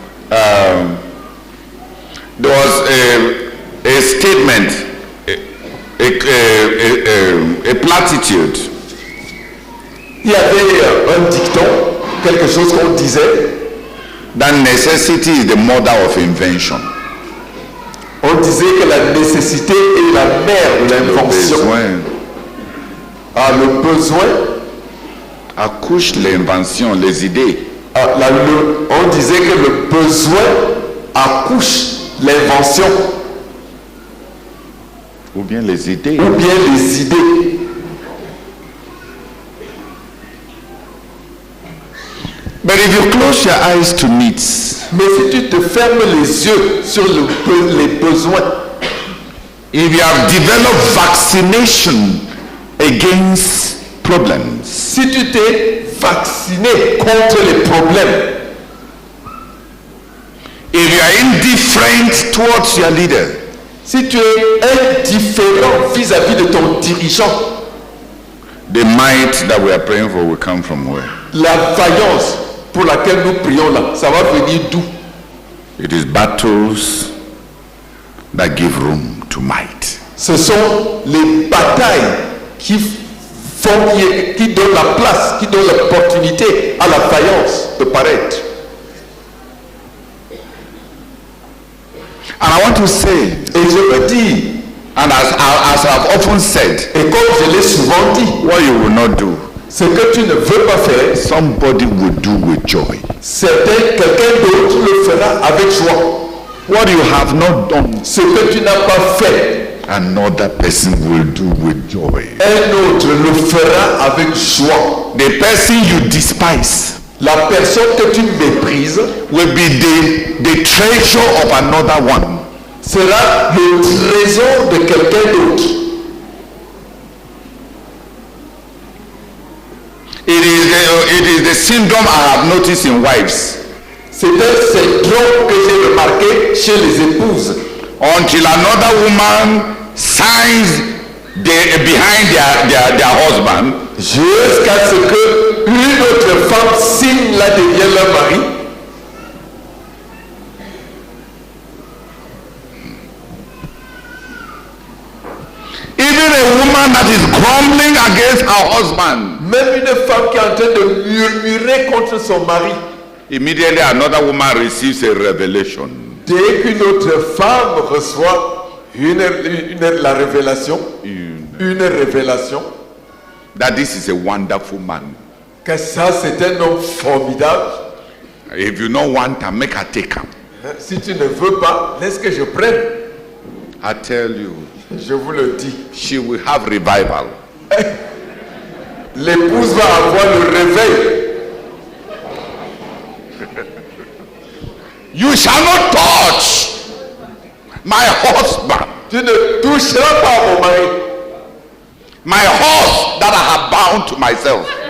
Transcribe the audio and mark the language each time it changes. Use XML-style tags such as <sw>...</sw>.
<en>there was a statement, a platitude.</en> <fr>Il y avait un dicton, quelque chose qu'on disait.</fr> <en>That necessity is the mother of invention.</en> <fr>On disait que la nécessité est la mère de l'invention. Le besoin accouche l'invention, les idées. On disait que le besoin accouche l'invention. Ou bien les idées. Ou bien les idées.</fr> <en>But if you close your eyes to needs,</en> <fr>mais si tu te fermes les yeux sur les besoins,</fr> <en>if you have developed vaccination against problems,</en> <fr>si tu t'es vacciné contre les problèmes,</fr> <en>if you are indifferent towards your leader,</en> <fr>si tu es indifférent vis-à-vis de ton dirigeant,</fr> <en>the might that we are praying for will come from where?</en> <fr>La vaillance pour laquelle nous prions là, ça va venir d'où?</fr> <en>It is battles that give room to might.</en> <fr>Ce sont les batailles qui donnent la place, qui donnent l'opportunité à la vaillance de paraître.</fr> <en>And I want to say,</en> <fr>et je me dis,</fr> <en>and as I've often said,</en> <fr>et comme je l'ai souvent dit,</fr> <en>what you will not do,</en> <fr>ce que tu ne veux pas faire,</fr> <en>somebody will do with joy.</en> <fr>Quelqu'un d'autre le fera avec joie.</fr> <en>What you have not done,</en> <fr>ce que tu n'as pas fait,</fr> <en>another person will do with joy.</en> <fr>Un autre le fera avec joie.</fr> <en>The person you despise,</en> <fr>la personne que tu méprises,</fr> <en>will be the treasure of another one.</en> <fr>Sera le trésor de quelqu'un d'autre.</fr> <en>It is the syndrome I have noticed in wives.</en> <fr>C'est un syndrome que j'ai remarqué chez les épouses.</fr> <en>Until another woman signs behind their husband.</en> <fr>Jusqu'à ce que une autre femme signe là derrière leur mari.</fr> <en>Even a woman that is grumbling against her husband.</en> <fr>Même une femme qui est en train de murmurer contre son mari.</fr> <en>Immediately another woman receives a revelation.</en> <fr>Dès qu'une autre femme reçoit la révélation, une révélation,</fr> <en>that this is a wonderful man.</en> <fr>Que ça c'est un homme formidable.</fr> <en>If you don't want to make her take him.</en> <fr>Si tu ne veux pas, laisse que je prenne.</fr> <en>I tell you.</en> <fr>Je vous le dis.</fr> <en>She will have revival.</en> <fr>L'épouse va avoir le réveil.</fr> <en>You shall not touch my husband.</en> <fr>Tu ne toucheras pas mon mari.</fr> <en>My horse that I have bound to myself.</en>